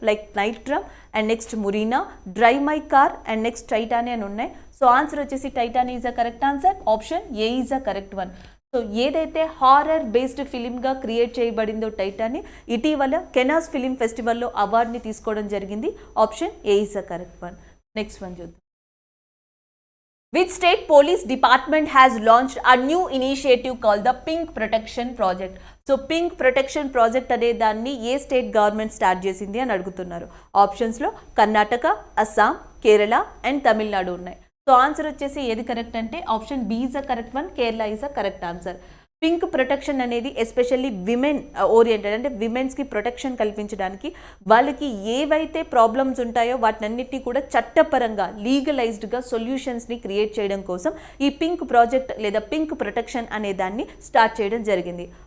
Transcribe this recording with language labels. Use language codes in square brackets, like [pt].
[en] like night drum and next Murina, drive my car and next Titania [te] అని ఉన్నాయి. [en] So answer వచ్చేసి Titania is a correct answer. Option A is a correct one. [te] So ఏదైతే horror based ఫిలింగా create చేయబడిందో టైటానియా ఇటీవల కెనాస్ film ఫెస్టివల్లో అవార్డుని తీసుకోవడం జరిగింది. [en] Option A is a correct one. Next one చూద్దాం. Which state police department has launched a new initiative called the Pink Protection Project? [te] So pink protection project అనే దాన్ని ఏ state government start చేసింది అని అడుగుతున్నారు. ఆప్షన్స్లో కర్ణాటక, అస్సాం, కేరళ అండ్ తమిళనాడు ఉన్నాయి. [en] so answer వచ్చేసి [te] ఏది కరెక్ట్ అంటే [en] Option B is a correct one. Kerala is a correct answer. [te] Pink protection అనేది ఎస్పెషల్లీ విమెన్ ఓరియంటెడ్, అంటే విమెన్స్కి ప్రొటెక్షన్ కల్పించడానికి వాళ్ళకి ఏవైతే ప్రాబ్లమ్స్ ఉంటాయో వాటినన్నిటినీ కూడా చట్టపరంగా లీగలైజ్డ్గా సొల్యూషన్స్ని క్రియేట్ చేయడం కోసం ఈ పింక్ ప్రాజెక్ట్ లేదా పింక్ ప్రొటెక్షన్ అనే దాన్ని స్టార్ట్ చేయడం జరిగింది.